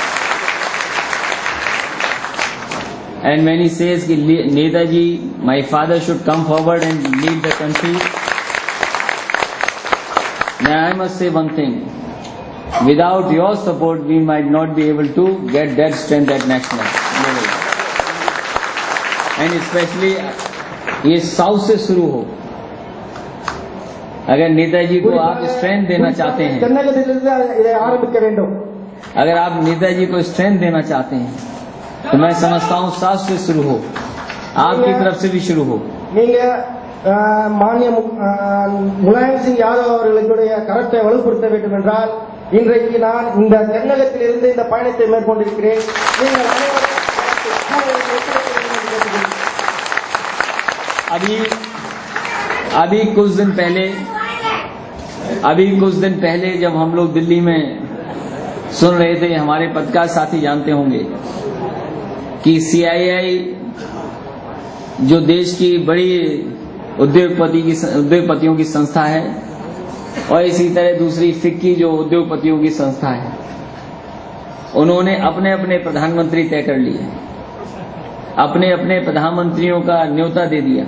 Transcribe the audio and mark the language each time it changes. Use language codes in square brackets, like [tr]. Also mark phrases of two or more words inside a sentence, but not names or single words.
[en] And when he says ki Netaji, my father should come forward and lead the country, now I must say one thing. Without your support, we might not be able to get that strength at national level. And especially, [hi] ये साउथ से शुरू हो. अगर नेताजी को आप स्ट्रेंथ देना चाहते हैं, अगर आप नेताजी को स्ट्रेंथ देना चाहते हैं, तो मैं समझता हूँ साउथ से शुरू हो, आपकी तरफ से भी शुरू हो. [ta] மானிய முலாயம் சிங் யாதவ் அவர்களுடைய கரத்தை வலுப்படுத்த வேண்டும் என்றால் இன்றைக்கு நான் இந்த தென்னகத்திலிருந்து இந்த பயணத்தை மேற்கொண்டிருக்கிறேன். நீங்கள் [hi] अभी कुछ दिन पहले जब हम लोग दिल्ली में सुन रहे थे, हमारे पत्रकार साथी जानते होंगे कि CII जो देश की बड़ी उद्योगपतियों की संस्था है और इसी तरह दूसरी फिक्की जो उद्योगपतियों की संस्था है, उन्होंने अपने अपने प्रधानमंत्री तय कर लिए, अपने अपने प्रधानमंत्रियों का न्योता दे दिया।